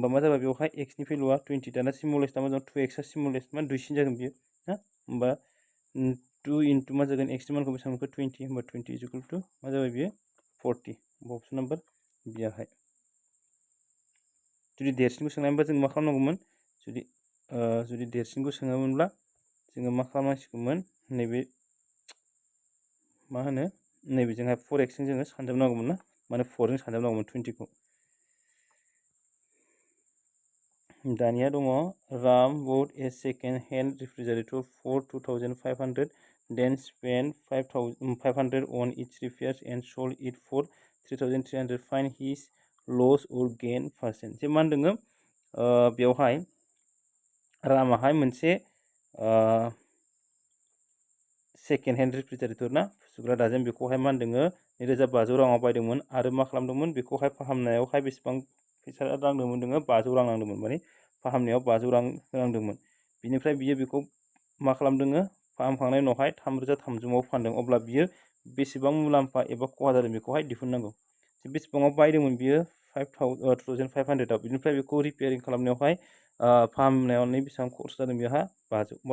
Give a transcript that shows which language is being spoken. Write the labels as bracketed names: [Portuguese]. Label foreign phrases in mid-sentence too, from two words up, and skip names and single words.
[Bodo] मा जाबाय बेवहाय x नि भेलुआ 20 दाना सिमुलेसना मा जागोन 2x आ सिमुलेस मा दुइसिन जागोन बियो ना होमबा 2 * मा जागोन x नि मानखौ बेसेबां मोनखो 20 होमबा 20 = मा जाबाय बियो 40 [English] option number B [Bodo] आहाय जुदि देरसिनखौ सोंनायमोनबा जों मा खालामनांगौमोन जुदि देरसिनखौ सोङोमोनब्ला जोङो मा खालामनांसिगौमोन नैबे मा होनो नैबेजोंहाय 4x जों जोङो सानजाबनांगौमोन ना माने 4 जों सानजाबनांगौमोन 20 खौ दानिया [English] दङ राम bought a second hand refrigerator for 2500 then spent 500 on its repairs and sold it for 3300 find his loss or gain percent [Bodo] जे मा होनदों बेवहाय रामाहाय मोनसे [English] second hand refrigerator [Bodo] ना सुग्रा दाजेम बेखौहाय मा होनदों 2500 राङाव बायदोंमोन आरो मा खालामदोंमोन बेखौहाय फाहामनायावहाय बेसेबां फैसा नांदोंमोन 500 रां नांदोंमोन माने फाहामनायाव 500 रां होनांदोंमोन बिनिफ्राय बियो बेखौ मा खालामदों फाहामखांनायनि उनावहाय 3300 फानदों अब्ला बियो बेसेबां मुलाम्फा एबा खहा जादों बेखौहाय दिहुननांगौ बेसेबाङाव बायदोंमोन बियो 2500 आव बिनिफ्राय बेखौ रिपेयारिं खालामनायावहाय फाहामनायाव बेसेबां खरसा जादों बेहा 500 होमबा